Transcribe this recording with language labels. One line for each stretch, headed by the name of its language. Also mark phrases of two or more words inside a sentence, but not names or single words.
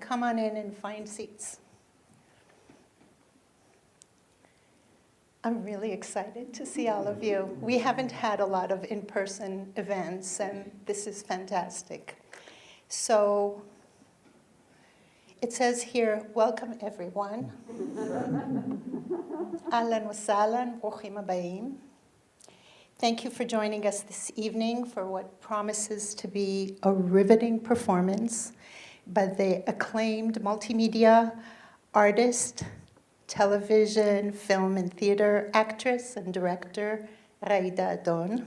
English: Come on in and find seats. I'm really excited to see all of you. We haven't had a lot of in-person events, and this is fantastic. So it says here, welcome everyone.
Arabic: أهلا وسهلا,
Hebrew: ברוכים הבאים.
English: Thank you for joining us this evening for what promises to be a riveting performance by the acclaimed multimedia artist, television, film, and theater actress and director, Raida Adon.